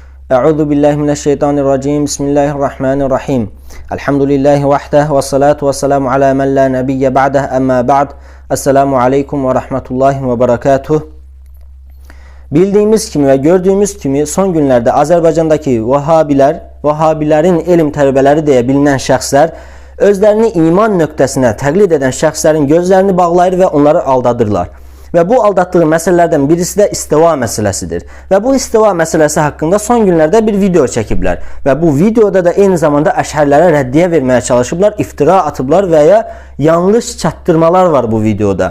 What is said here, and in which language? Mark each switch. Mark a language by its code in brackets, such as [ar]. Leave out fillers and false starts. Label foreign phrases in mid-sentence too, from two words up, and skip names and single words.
[ar] أعوذ بالله من الشيطان الرجيم. بسم الله الرحمن الرحيم. الحمد لله وحده والصلاة والسلام على من لا نبي بعده أما بعد. السلام عليكم ورحمة الله وبركاته. [az] Bildiğimiz kimi ve gördüğümüz kimi son günlerde Azerbaycan'daki Vahabilerin ilim tələbələri deyə bilinən şəxslər özlərini iman nöqtəsinə təqlid edən şəxslərin gözlərini bağlayır və onları aldadırlar. Və bu aldatdığı məsələlərdən birisi də istiva məsələsidir. Və bu istiva məsələsi haqqında son günlərdə bir video çəkiblər. Və bu videoda da eyni zamanda əşhərlərə rəddiyə verməyə çalışıblar, iftira atıblar və ya yanlış çatdırmalar var bu videoda.